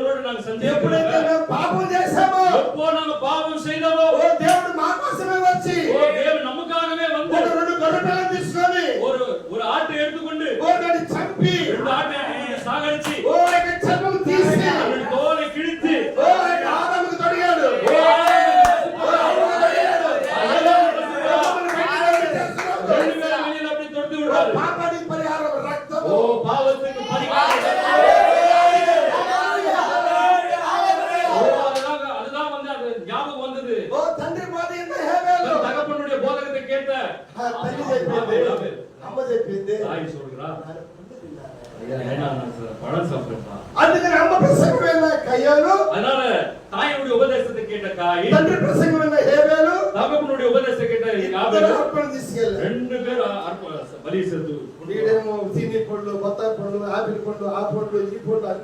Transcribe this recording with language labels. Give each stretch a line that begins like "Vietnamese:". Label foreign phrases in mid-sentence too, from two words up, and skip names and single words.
Tamil: நாங்க செஞ்சோம்.
Telugu: ఎప్పుడైతే మేము పాపం చేశామో,
Tamil: எப்போ நாங்க பாவம் செய்தோமோ,
Telugu: ఓ దేవుడు మా కోసమే వచ్చి
Tamil: ஓ தேவன் நமக்காகவே வந்து
Telugu: ఒక రెండు గొర్రెపిల్లలు తీసుకొని
Tamil: ஒரு ஆட்டை எடுத்துக்கொண்டு
Telugu: ఓ దాన్ని చంపి
Tamil: ரெண்டு ஆட்டை எடுத்துக்கொண்டு சாகடிச்சு
Telugu: ఓ యొక్క చర్మం తీసి
Tamil: அதன் தோலை கிழித்து
Telugu: ఓ యొక్క ఆదాముకు తొడిగాడు. ఓ ఓ అవ్వకు తొడిగాడు.
Tamil: ரெண்டு பேரும் வெளியில அப்படி தொடுத்து விடுறாரு.
Telugu: పాపానికి పరిహారం రక్తం.
Tamil: ஓ பாவத்துக்கு பரிகாரம். அதுதான் வந்து அது ஞாபகம் வந்தது.
Telugu: ఓ తండ్రి బోధ என்ன హేబేలు
Tamil: தகப்பனுடைய போதகத்தை கேட்ட
Telugu: తల్లి చెప్పింది, అమ్మ చెప్పింది.
Tamil: தாய் சொல்றா, ஐயா ஏன்னா நான் பழம் சாப்பிட்டேன்ப்பா.
Telugu: అందుకని అమ్మ ప్రసంగమైన కయ్యాను,
Tamil: அதனால தாயுடைய உபதேசத்தை கேட்ட காய்,
Telugu: తండ్రి ప్రసంగమైన హేబేలు
Tamil: தகப்பனுடைய உபதேசத்தை கேட்ட
Telugu: ఇద్దరు
Tamil: யாபேல்
Telugu: అర్పణ తీసుకెళ్ళారు.
Tamil: ரெண்டு பேரும் பலி செலுத்து.
Telugu: వీడేమో సీని పండ్లు, బత్తాయి పండ్లు, ఆపిల్ పండ్లు, ఆ పండ్లు, ఈ పండ్లు